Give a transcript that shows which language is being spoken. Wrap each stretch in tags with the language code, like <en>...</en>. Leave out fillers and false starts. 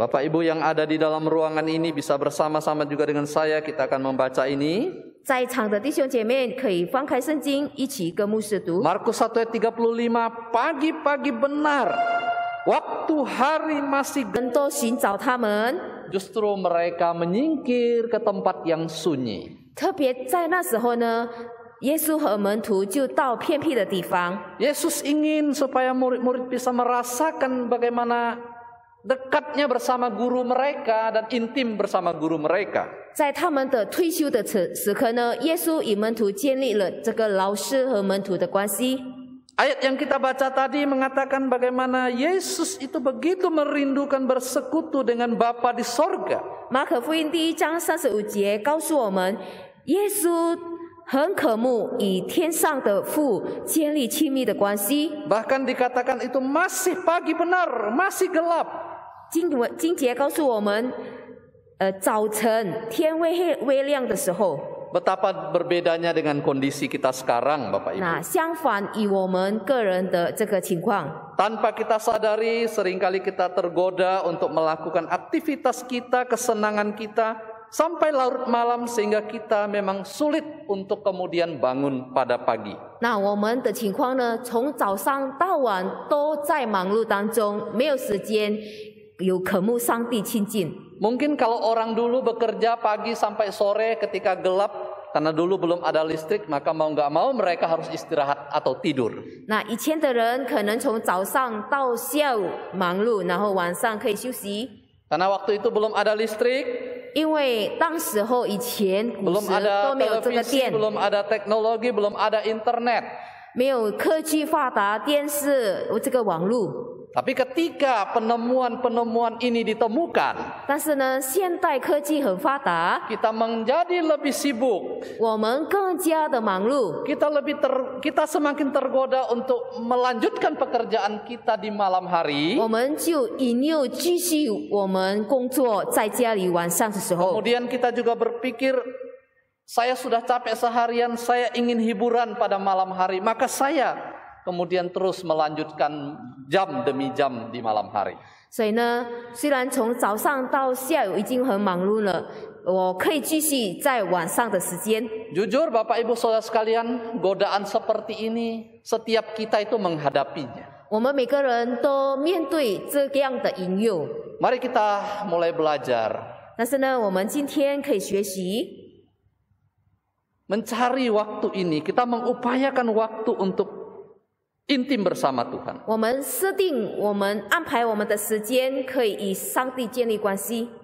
<id>Bapak Ibu yang ada di dalam ruangan ini bisa bersama-sama juga dengan saya, kita akan membaca ini.</id> <zh>在场的弟兄姐妹可以翻开圣经，一起跟牧师读。</zh> <id>Markus 1 ayat 35, pagi-pagi benar, waktu hari masih</id> <zh>人都寻找他们，</zh> <id>justru mereka menyingkir ke tempat yang sunyi.</id> <zh>特别在那时候呢，耶稣和门徒就到偏僻的地方。</zh> <id>Yesus ingin supaya murid-murid bisa merasakan bagaimana dekatnya bersama guru mereka dan intim bersama guru mereka.</id> <zh>在他们的退休的时刻呢，耶稣与门徒建立了这个老师和门徒的关系。</zh> <id>Ayat yang kita baca tadi mengatakan bagaimana Yesus itu begitu merindukan bersekutu dengan Bapa di sorga.</id> <zh>马可福音第1章35节告诉我们，耶稣很渴慕与天上的父建立亲密的关系。</zh> <id>Bahkan dikatakan itu masih pagi benar, masih gelap.</id> <zh>经节告诉我们，早晨天微亮的时候，</zh> <id>Betapa berbedanya dengan kondisi kita sekarang, Bapak Ibu.</id> <zh>那相反与我们个人的这个情况，</zh> <id>Tanpa kita sadari, seringkali kita tergoda untuk melakukan aktivitas kita, kesenangan kita, sampai larut malam sehingga kita memang sulit untuk kemudian bangun pada pagi.</id> <zh>那我们的情况呢，从早上到晚都在忙碌当中，没有时间有渴慕上帝亲近。</zh> <id>Mungkin kalau orang dulu bekerja pagi sampai sore ketika gelap, karena dulu belum ada listrik, maka mau nggak mau mereka harus istirahat atau tidur.</id> <zh>那以前的人可能从早上到下午忙碌，然后晚上可以休息，</zh> <id>Karena waktu itu belum ada listrik,</id> <zh>因为当时候以前古</zh> <id>belum</id> <zh>时</zh> <id>ada</id> <zh>都没有这个</zh> <id>televisi,</id> <zh>电，</zh> <id>belum ada teknologi, belum ada internet.</id> <zh>没有科技发达，电视这个网络。</zh> <id>Tapi ketika penemuan-penemuan ini ditemukan,</id> <zh>但是呢，现代科技很发达，</zh> <id>kita menjadi lebih sibuk.</id> <zh>我们更加的忙碌，</zh> <id>Kita semakin tergoda untuk melanjutkan pekerjaan kita di malam hari.</id> <zh>我们就引诱继续我们工作在家里晚上的时候，</zh> <id>Kemudian kita juga berpikir, saya sudah capek seharian, saya ingin hiburan pada malam hari, maka saya kemudian terus melanjutkan jam demi jam di malam hari.</id> <zh>所以呢，虽然从早上到下午已经很忙碌了，我可以继续在晚上的时间。</zh> <id>Jujur Bapak Ibu Saudara sekalian, godaan seperti ini setiap kita itu menghadapinya.</id> <zh>我们每个人都面对这样的引诱，</zh> <id>Mari kita mulai belajar</id> <zh>但是呢，我们今天可以学习</zh> <id>mencari waktu ini, kita mengupayakan waktu untuk intim bersama Tuhan.</id> <zh>我们设定、我们安排我们的时间，可以与上帝建立关系。</zh>